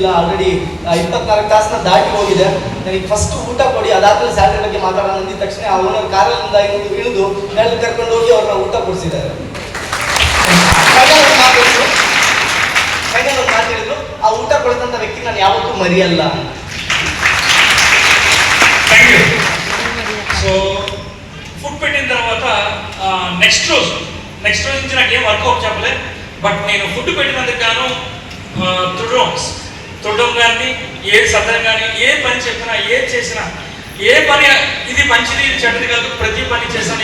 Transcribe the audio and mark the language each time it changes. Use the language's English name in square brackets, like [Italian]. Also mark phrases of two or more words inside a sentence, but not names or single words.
[Kannada] ಆಲ್ರೆಡಿ 24 ತಾಸನ್ನ ದಾಟಿ ಹೋಗಿದೆ. ನನಗೆ ಫಸ್ಟ್ ಊಟ ಕೊಡಿ, ಅದಾದ್ಮೇಲೆ ಸ್ಯಾಲ್ರಿ ಬಗ್ಗೆ ಮಾತಾಡೋಣ ಅಂದಿದ ತಕ್ಷಣ ಆ ಓನರ್ ಕಾರಲ್ಲಿಂದ ಇಳಿದು ನೆಲದ ಕರ್ಕೊಂಡು ಹೋಗಿ ಅವ್ರನ್ನ ಊಟ ಕೊಡಿಸಿದ್ದಾರೆ. ಫೈನಲ್ ಒಂದು ಮಾತು ಹೇಳಿದ್ರು, ಆ ಊಟ ಕೊಡಿದಂಥ ವ್ಯಕ್ತಿ ನಾನು ಯಾವತ್ತೂ ಮರೆಯಲ್ಲ. [English] thank you. [Telugu] సో ఫుడ్ పెట్టిన తర్వాత నెక్స్ట్ రోజు నుంచి నాకు ఏం వర్కౌట్ చెప్పలే. బట్ నేను ఫుడ్ పెట్టినందుకు గాను తుడడం కానీ, ఏ సదరం కానీ, ఏ పని చెప్పినా, ఏది చేసినా, ఏ పని ఇది మంచిది ఇది చెడ్డది కాదు, ప్రతి పని చేశాను.